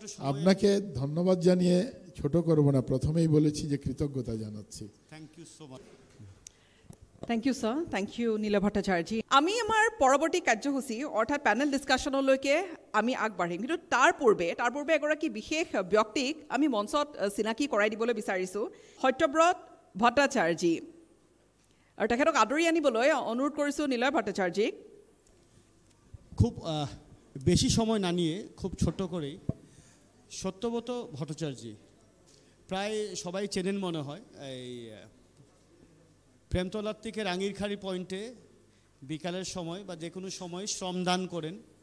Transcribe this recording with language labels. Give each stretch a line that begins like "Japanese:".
Bangla: আপনাকে ধন্যবাদ জানিয়ে ছোট করব না, প্রথমেই বলেছি যে কৃতজ্ঞতা জানাচ্ছি।
English: Thank you so much. Thank you sir, thank you Neela Bhattacharya.
Assamese: আমি আমাৰ পৰৱৰ্তী কাৰ্যসূচী অৰ্থাৎ পেনেল ডিছকাশ্যনলৈকে আমি আগবাঢ়িম, কিন্তু তাৰ পূৰ্বে এগৰাকী বিশেষ ব্যক্তিক আমি মঞ্চত চিনাকি কৰাই দিবলৈ বিচাৰিছোঁ, সত্যব্ৰত ভট্টাচাৰ্যী, আৰু তেখেতক আদৰি আনিবলৈ অনুৰোধ কৰিছোঁ নীলা ভট্টাচাৰ্যীক।
Bangla: খুব বেশি সময় না নিয়ে খুব ছোট করেই সত্যব্রত ভট্টাচার্যী, প্রায় সবাই চেনেন মনে হয়, এই প্রেমতলার থেকে রাঙ্গিরখাড়ি পয়েন্টে বিকালের সময় বা যে কোনো সময় শ্রমদান করেন।